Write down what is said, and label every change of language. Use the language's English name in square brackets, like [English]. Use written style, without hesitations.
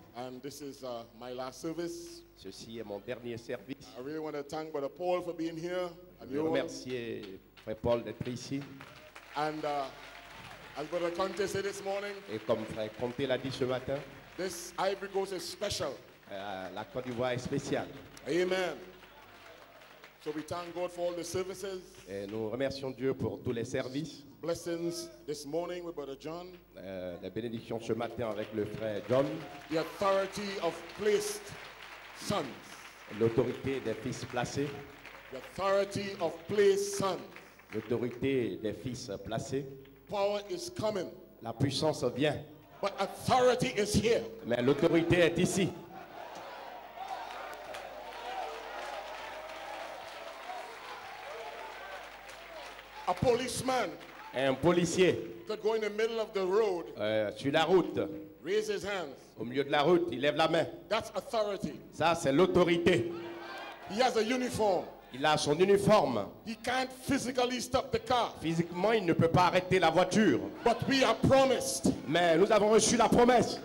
[English] And this is my last service. [French] Ceci est mon dernier service. [English] I really want to thank Brother Paul for being here. And [French] Je veux remercier Frère Paul d'être ici. [English] And as Brother Conte said this morning, [French] Et comme Frère Conté l'a dit ce matin, [English] this Ivory Coast is special. [French] la Côte d'Ivoire est spéciale. [English] Amen. So we thank God for all the services. [French] Et nous remercions Dieu pour tous les services. [English] Blessings this morning with Brother John. [French] La bénédiction ce matin avec le Frère John. [English] The authority of placed sons. [French] L'autorité des fils placés. [English] The authority of placed sons. [French] L'autorité des fils placés. [English] Power is coming, [French] La puissance vient. [English] but authority is here. [French] Mais l'autorité est ici. [English] A policeman [French] Un policier [English] could go in the middle of the road, [French] sur la route, [English] raise his hands. [French] au milieu de la route, il lève la main. [English] That's authority. [French] Ça, c'est l'autorité. [English] He has a uniform. [French] Il a son uniforme. [English] He can't physically stop the car, [French] Physiquement, il ne peut pas arrêter la voiture. [English] but we are promised [French] Mais nous avons reçu la promesse,